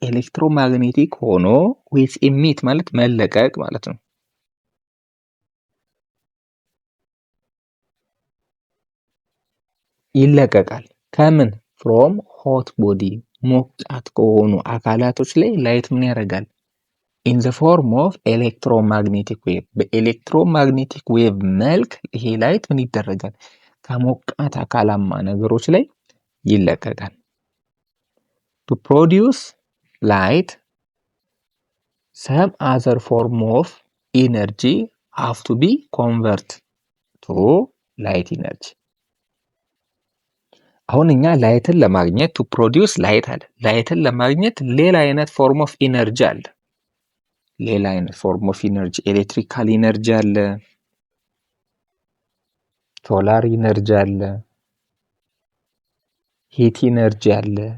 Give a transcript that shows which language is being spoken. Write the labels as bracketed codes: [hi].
[am] ኤሌክትሮማግኔቲክ ሆኖ [en] which emit [am] ማለት መለቀቅ ማለት ነው። ይለቀቃል ከምን? [en] from hot body [am] ሞቃት ከሆኑ አካላቶች ላይ ላይት ምን ያደርጋል? [en] in the form of electromagnetic wave [am] በኤሌክትሮማግኔቲክ ዌቭ መልክ ይሄ ላይት ምን ይደረጋል? ከሞቃት አካላማ ነገሮች ላይ ይለቀቃል። [en] to produce light some other form of energy have to be converted to light energy. [am] አሁን እኛ ላይትን ለማግኘት [en] to produce light [am] አለ። ላይትን ለማግኘት ሌላ አይነት [en] ፎርም ኦፍ ኢነርጂ [am] አለ። ሌላ አይነት ፎርም ኦፍ ኢነርጂ ኤሌክትሪካል ኢነርጂ አለ፣ ሶላር ኢነርጂ አለ፣ ሂት ኢነርጂ አለ፣